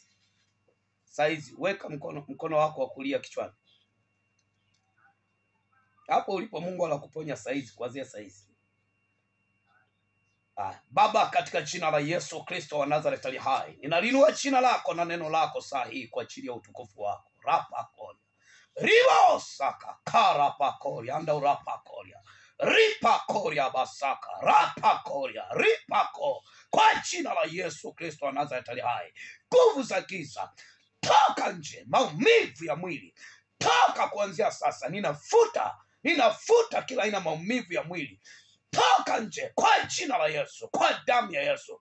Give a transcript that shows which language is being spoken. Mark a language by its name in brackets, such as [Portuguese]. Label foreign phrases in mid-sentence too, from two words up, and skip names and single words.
[Swahili] Saizi weka mkono wako wa kulia kichwani. Hapo ulipo Mungu anakuponya saizi, kuanzia saizi. Baba, katika jina la Yesu Kristo wa Nazareth ali hai, ninalinua jina lako na neno lako sahihi kwa ajili ya utukufu wako. Rapa koria. Ribo saka karapa koria anda urapa koria. Ripa koria basaka rapa koria ripako kwa jina la Yesu Kristo wa Nazareth ali hai. Nguvu za giza toka nje, maumivu ya mwili toka kuanzia sasa. Ninafuta kila aina maumivu ya mwili. Toka nje kwa jina la Yesu, kwa damu ya Yesu.